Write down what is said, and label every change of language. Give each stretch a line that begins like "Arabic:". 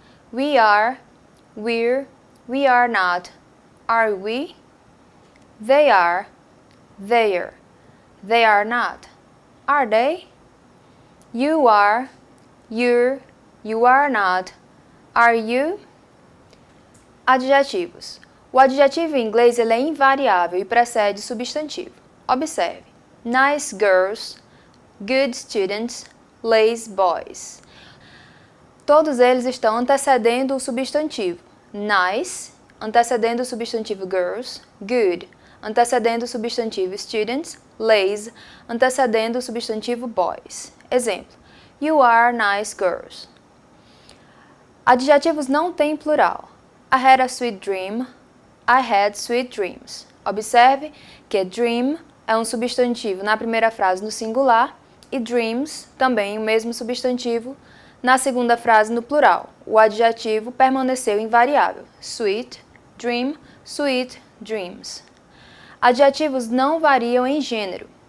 English: We are, we're, we are not. Are we? They are, they're, they are not. Are they? You are, you're, you are not. Are you? Adjetivos.
Portuguese: O adjetivo em inglês ele é invariável e precede o substantivo. Observe.
English: Nice girls, good students, lazy boys.
Portuguese: Todos eles estão antecedendo o substantivo. Nice, antecedendo o substantivo girls, good, antecedendo o substantivo students, lazy, antecedendo o substantivo boys.
English: Exemplo, you are nice girls.
Portuguese: Adjetivos não têm plural.
English: I had a sweet dream, I had sweet dreams.
Portuguese: Observe que dream é um substantivo na primeira frase no singular e dreams também o mesmo substantivo na segunda frase no plural. O adjetivo permaneceu invariável. Sweet, dream, sweet, dreams. Adjetivos não variam em gênero.